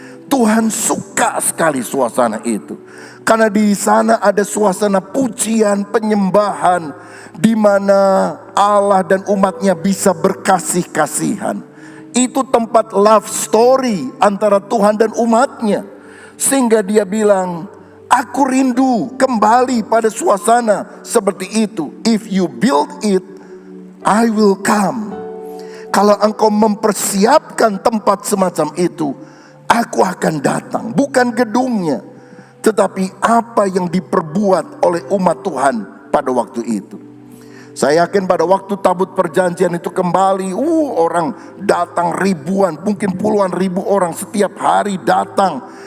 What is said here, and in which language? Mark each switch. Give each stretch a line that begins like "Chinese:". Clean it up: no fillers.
Indonesian: Tuhan suka sekali suasana itu, karena di sana ada suasana pujian, penyembahan, di mana Allah dan umatnya bisa berkasih-kasihan. Itu tempat love story antara Tuhan dan umatnya. Sehingga dia bilang, aku rindu kembali pada suasana seperti itu.
English: If you build it, I will come.
Indonesian: Kalau engkau mempersiapkan tempat semacam itu, aku akan datang. Bukan gedungnya, tetapi apa yang diperbuat oleh umat Tuhan pada waktu itu. Saya yakin pada waktu tabut perjanjian itu kembali, orang datang ribuan, mungkin puluhan ribu orang setiap hari datang.